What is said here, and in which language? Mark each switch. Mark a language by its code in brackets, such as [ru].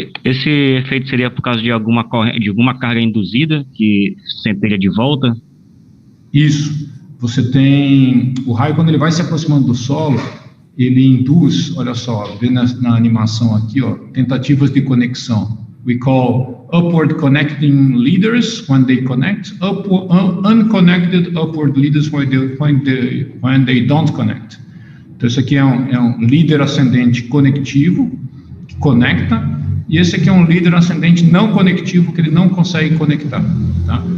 [pt] Esse efeito seria por causa de alguma carga induzida que centelha de volta? Isso. Você tem o raio, quando ele vai se aproximando do solo, ele induz, olha só, vê na animação aqui, ó, tentativas de conexão. [en] We call upward connecting leaders when they connect, unconnected upward leaders when they don't connect. [pt] Então isso aqui é um líder ascendente conectivo, que conecta, e esse aqui é um líder ascendente não conectivo, que ele não consegue conectar. Tá?